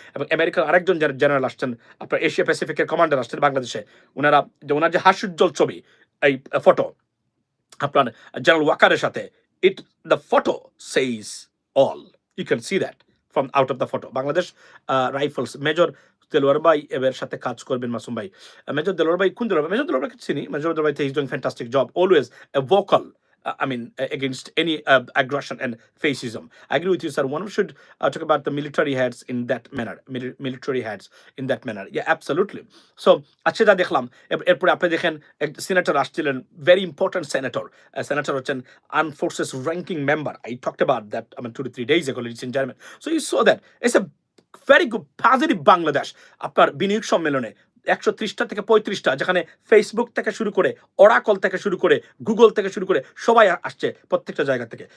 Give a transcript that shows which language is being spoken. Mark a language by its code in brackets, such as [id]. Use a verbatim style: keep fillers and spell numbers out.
[bn] এবং আমেরিকার আরেকজন জেনারেল আসছেন, আপনার এশিয়া প্যাসিফিকের কমান্ডার আসছেন বাংলাদেশে, ওনারা যে ওনার যে হাস্যোজ্জ্বল ছবি এই ফটো আপনার জেনারেল ওয়াকারের সাথে, [en] It the photo says all, you can see that from out of the photo. [bn] Bangladesh rifles major Delwar ভাই এর সাথে কাজ করবেন মাসুম ভাই। মেজর দেলোয়ার ভাই, কোন দেলোয়ার ভাই? মেজর দেলোয়ার ভাইকে চিনি, [en] Major Delowar ভাই is doing fantastic job, always vocal I mean, uh, against any uh, aggression and fascism. I agree with you, sir. One should uh, talk about the military heads in that manner. Mili- military heads in that manner. Yeah, absolutely. [bn] So, আচ্ছা, যা দেখলাম এর- এরপরে আপনি দেখেন এক senator আসছিলেন, very important senator, senator হচ্ছেন arm forces ranking member. [en] I talked about that I mean two two three days ago, leaders in German. So you saw that it's a very good positive Bangladesh. [bn] আপনার বিনিয়োগ সম্মেলনে একশো ত্রিশটা থেকে পঁয়ত্রিশটা, যেখানে Facebook থেকে শুরু করে অরাকল থেকে শুরু করে গুগল থেকে শুরু করে সবাই আ- আসছে প্রত্যেকটা জায়গা থেকে।